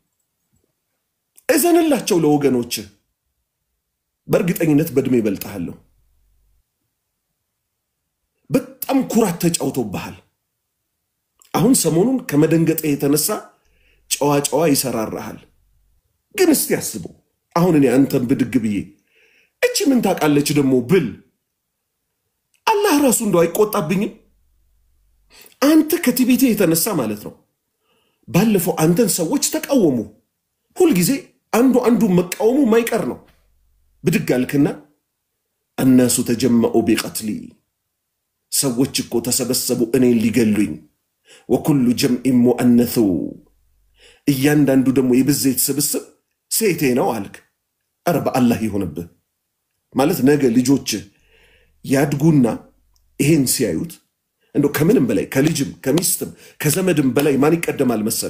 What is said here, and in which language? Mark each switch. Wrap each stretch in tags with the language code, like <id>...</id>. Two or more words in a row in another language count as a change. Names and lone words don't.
<am>እዘንላቸው ለወገኖች። በእርግጠኝነት በእድሜ ይበልጣለሁ። በጣም ኩራት ተጫውቶብሃል። አሁን ሰሞኑን ከመደንገጥ የተነሳ ጨዋ ይሰራራሃል። ግን እስቲ አስቡ። አሁን እኔ አንተን ብድግ ብዬ እቺ ምን ታውቃለች ደግሞ ብል አላህ ራሱ እንደው አይቆጣብኝም? አንተ ከትዕቢቴ የተነሳ ማለት ነው። ባለፈው አንተን ሰዎች ተቃወሙ። ሁልጊዜ አንዱ መቃወሙ ማይቀር ነው። ብድግ አልክና</am> <ar>الناس تجمعوا بقتلي</ar> <am>ሰዎች እኮ ተሰበሰቡ እኔን ሊገሉኝ።</am> <ar>وكل جمع مؤنث</ar> <am>እያንዳንዱ ደግሞ የብዜት ስብስብ ሴቴ ነው አልክ። ኧረ በአላህ ይሆንብህ። ማለት ነገ ልጆች ያድጉና ይሄን ሲያዩት እንደው ከምንም በላይ ከልጅም ከሚስትም ከዘመድም በላይ ማን ይቀደማል መሰለ?</am>